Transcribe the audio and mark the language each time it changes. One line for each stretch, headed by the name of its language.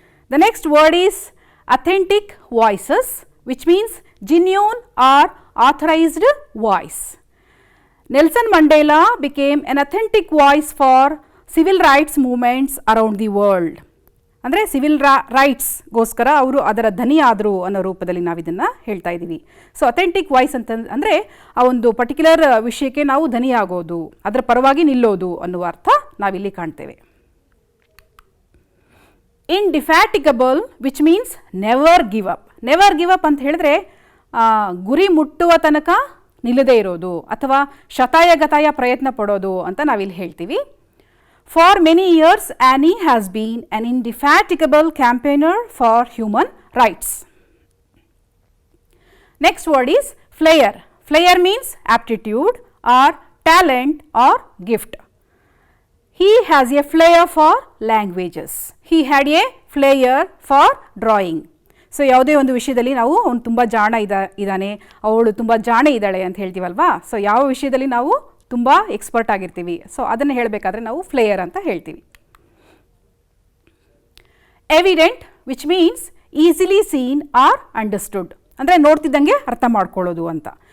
English: The next word is authentic voices, which means genuine or authorized voice. Nelson Mandela became an authentic voice for civil rights movements around the world.
Kannada: ಅಂದರೆ civil ರೈಟ್ಸ್ಗೋಸ್ಕರ ಅವರು ಅದರ ಧ್ವನಿ ಆದರು ಅನ್ನೋ ರೂಪದಲ್ಲಿ ನಾವು ಇದನ್ನು ಹೇಳ್ತಾ ಇದ್ದೀವಿ. ಸೊ ಅಥೆಂಟಿಕ್ ವಾಯ್ಸ್ ಅಂತ ಅಂದರೆ ಆ ಒಂದು ಪರ್ಟಿಕ್ಯುಲರ್ ವಿಷಯಕ್ಕೆ ನಾವು ಧ್ವನಿ ಆಗೋದು, ಅದರ ಪರವಾಗಿ ನಿಲ್ಲೋದು ಅನ್ನುವ ಅರ್ಥ ನಾವಿಲ್ಲಿ ಕಾಣ್ತೇವೆ. ಇಂಡಿಫ್ಯಾಟಿಗಬಲ್,
English: Which means never give up.
Kannada: Never give up ಅಂತ ಹೇಳಿದ್ರೆ ಗುರಿ ಮುಟ್ಟುವ ತನಕ ನಿಲ್ಲದೇ ಇರೋದು ಅಥವಾ ಶತಾಯಗತಾಯ ಪ್ರಯತ್ನ ಪಡೋದು ಅಂತ ನಾವಿಲ್ಲಿ ಹೇಳ್ತೀವಿ.
English: For many years, Annie has been an indefatigable campaigner for human rights. Next word is flair. Flair means aptitude or talent or gift. He has a flair for languages. He had a flair for drawing.
Kannada: So ಯಾವುದೇ ಒಂದು ವಿಷಯದಲ್ಲಿ ನಾವು ಅವನು ತುಂಬ ಜಾಣ ಇದ್ದಾನೆ, ಅವಳು ತುಂಬ ಜಾಣೆ ಇದ್ದಾಳೆ ಅಂತ ಹೇಳ್ತೀವಲ್ವಾ. ಸೊ ಯಾವ ವಿಷಯದಲ್ಲಿ ನಾವು ತುಂಬ ಎಕ್ಸ್ಪರ್ಟ್ ಆಗಿರ್ತೀವಿ, ಸೊ ಅದನ್ನು ಹೇಳಬೇಕಾದ್ರೆ ನಾವು ಫ್ಲೇಯರ್ ಅಂತ ಹೇಳ್ತೀವಿ.
English: evident, which means easily seen or understood,
Kannada: ಅಂದರೆ ನೋಡ್ತಿದ್ದಂಗೆ ಅರ್ಥ ಮಾಡ್ಕೊಳ್ಳೋದು ಅಂತ.